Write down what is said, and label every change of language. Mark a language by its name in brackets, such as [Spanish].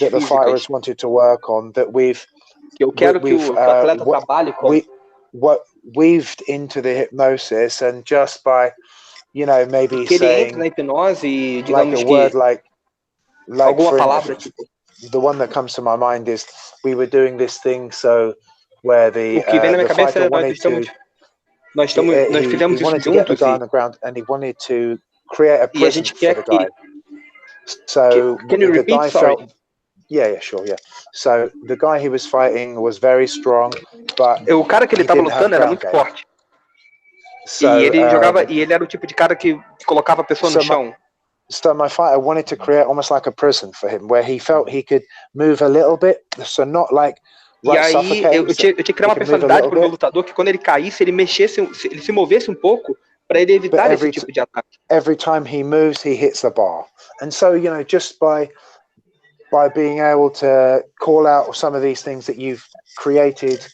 [English] that the fighters wanted to work on that [Portuguese] eu quero que o atleta trabalhe com. [English] Weaved into the hypnosis, and just by maybe [Portuguese] que ele [English] saying [Portuguese] entra na hipnose e digamos [English] like a word like [Portuguese] alguma palavra tipo. [English] The one that comes to my mind is we were doing this thing where the fighter wanted [Portuguese] nós fizemos isso juntos [English] on the ground and he wanted to create a prison for the guy. So can you repeat? The guy felt. Yeah, sure, yeah. So the guy he was fighting was very strong, but [Portuguese] o cara que ele estava lutando era muito forte. So, e ele jogava e ele era o tipo de cara que colocava a pessoa no chão. [English] So my fighter wanted to create almost like a prison for him, where he felt he could move a little bit, so not like. [Portuguese] E aí eu tinha que criar uma personalidade para o meu lutador que quando ele caísse ele se movesse um pouco para ele evitar esse tipo de ataque. [English] Every time he moves, he hits the bar, and so just by being able to call out some of these things that you've created.